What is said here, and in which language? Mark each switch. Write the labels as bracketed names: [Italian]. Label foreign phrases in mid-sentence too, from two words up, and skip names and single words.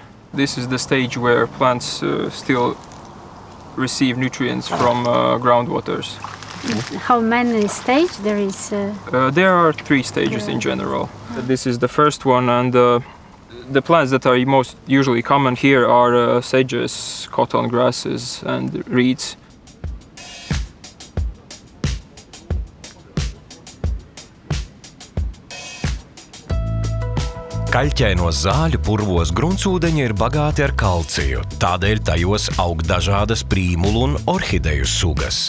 [English] This is the stage where plants still receive nutrients from groundwaters. How many stages there is? There are 3 stages in general. This is the first one, and the plants that are most usually common here are sedges, cotton grasses, and reeds. [Latvian] Kaļķainos zāļu purvos gruntsūdeņi ir bagāti ar kalciju, tādēļ tajos aug dažādas prīmulu un orhideju sugas.